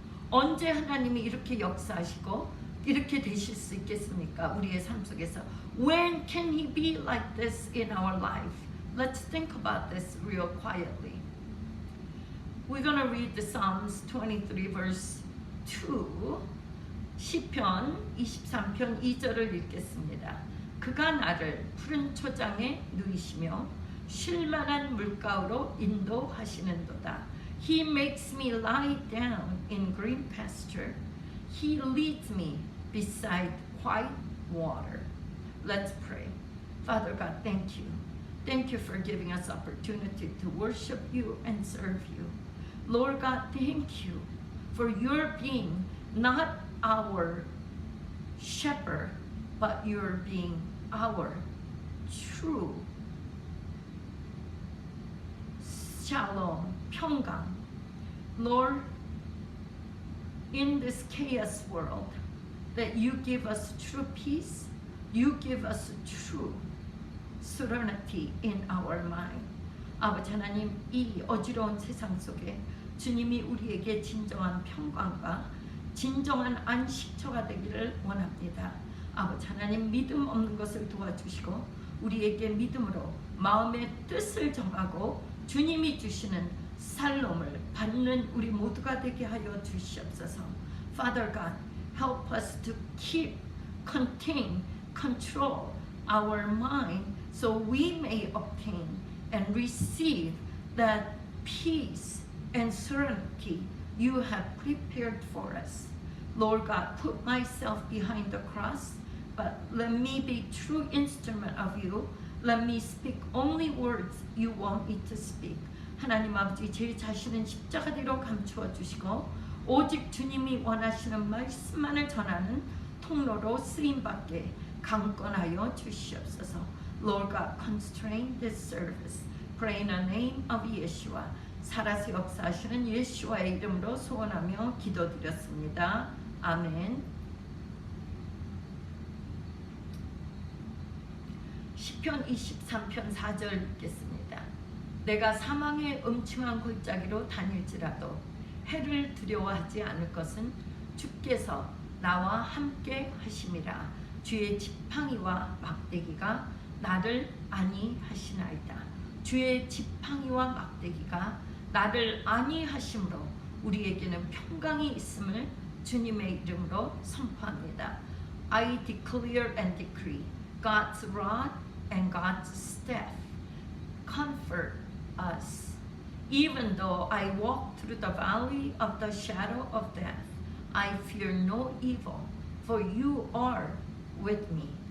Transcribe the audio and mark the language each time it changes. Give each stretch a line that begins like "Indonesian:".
Korean: 언제 하나님이 이렇게 역사하시고 이렇게 되실 수 있겠습니까? 우리의 삶 속에서.
English: When can he be like this in our life? Let's think about this real quietly. We're going to read the Psalms 23 verse 2.
Korean: 시편 23편 2절을 읽겠습니다. 그가 나를 푸른 초장에 누이시며 쉴만한 물가로 인도하시는도다.
English: He makes me lie down in green pasture. He leads me beside quiet water. Let's pray. Father God, thank you. Thank you for giving us opportunity to worship you and serve you. Lord God, thank you for your being not our shepherd, but your being our true shalom, 평강. Lord, in this chaos world that you give us true peace. You give us true serenity in our mind.
Korean: 아버지 하나님, 이 어지러운 세상 속에 주님이 우리에게 진정한 평강과 진정한 안식처가 되기를 원합니다. 아버지 하나님, 믿음 없는 것을 도와주시고 우리에게 믿음으로 마음의 뜻을 정하고 주님이 주시는 살롬을 받는 우리 모두가 되게 하여 주시옵소서.
English: Father God, help us to keep, contain, control our mind so we may obtain and receive that peace and serenity you have prepared for us. Lord God, put myself behind the cross, but let me be true instrument of you. Let me speak only words you want me to speak.
Korean: 하나님 아버지, 제 자신은 십자가 뒤로 감추어 주시고 오직 주님이 원하시는 말씀만을 전하는 통로로 쓰임받게 강권하여 주시옵소서.
English: Lord God, constrain this service. Pray in the name of Yeshua.
Korean: 살아서 역사하시는 예수와의 이름으로 소원하며 기도드렸습니다. 아멘. 시편 23편 4절 읽겠습니다. 내가 사망의 음침한 골짜기로 다닐지라도 해를 두려워하지 않을 것은 주께서 나와 함께 하심이라. 주의 지팡이와 막대기가 나를 안위하시나이다. 주의 지팡이와 막대기가 나를 안위하심으로 우리에게는 평강이 있음을 주님의 이름으로 선포합니다.
English: I declare and decree God's rod and God's staff comfort us. Even though I walk through the valley of the shadow of death, I fear no evil, for you are with me.